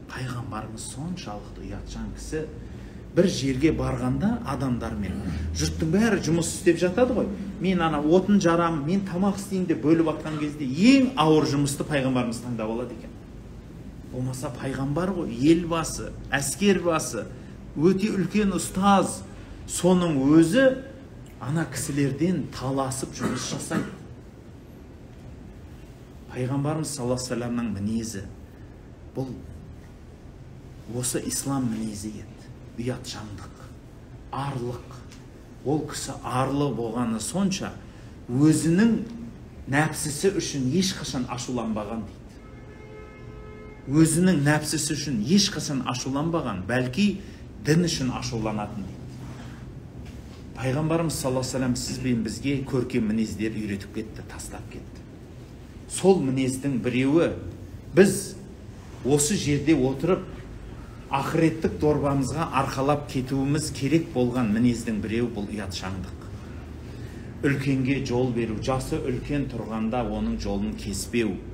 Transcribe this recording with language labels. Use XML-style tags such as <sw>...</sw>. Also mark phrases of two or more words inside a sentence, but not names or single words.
<kk>Пайғамбарымыз соншалықты ұятшаң кісі, бір жерге барғанда адамдармен, жұрттың бәрі жұмыс істеп жатады ғой, мен ана отын жарам, мен тамақ істейін деп бөліп атқан кезде ең ауыр жұмысты пайғамбарымыз таңдап алады екен. Болмаса пайғамбар ғой, ел басы, әскер басы, өте үлкен ұстаз, соның өзі ана кісілерден таласып жұмыс жасайды. Пайғамбарымыз</kk> <ar>صلى الله عليه وسلم</ar> <kk>мінезі бұл осы ислам мінезі еді. Ұятшаңдық, арлық. Ол кісі арлы болғаны сонша, өзінің нәпсісі үшін ешқашан ашуланбаған дейді. Өзінің нәпсісі үшін ешқашан ашуланбаған, бәлки дін үшін ашуланатын дейді. Пайғамбарымыз</kk> <ar>صلى الله عليه وسلم</ar> <kk>сізбен бізге көркем мінездер үйретіп кетті, тастап кетті. Сол мінездің біреуі, біз осы жерде отырып ақыреттік дорбамызға арқалап кетуіміз керек болған мінездің біреуі бұл ұятшаңдық. Үлкенге жол беру, жасы үлкен тұрғанда оның жолын кеспеу.</kk>